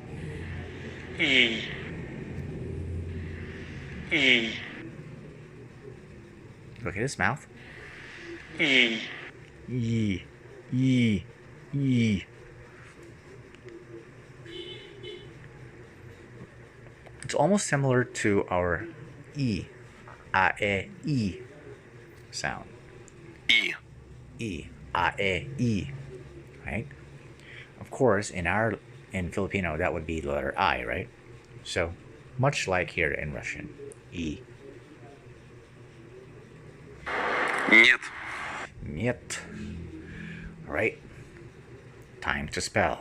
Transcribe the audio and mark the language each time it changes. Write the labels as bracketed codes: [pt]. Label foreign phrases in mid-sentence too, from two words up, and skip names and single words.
[en] И. И. Look at his mouth. И. E, E, E. It's almost similar to our E, A, E, E sound. И. E, A, E, E, right? Of course, in Filipino, that would be the letter I, right? So, much like here in Russian, E. Нет. Niet. All right. Time to spell.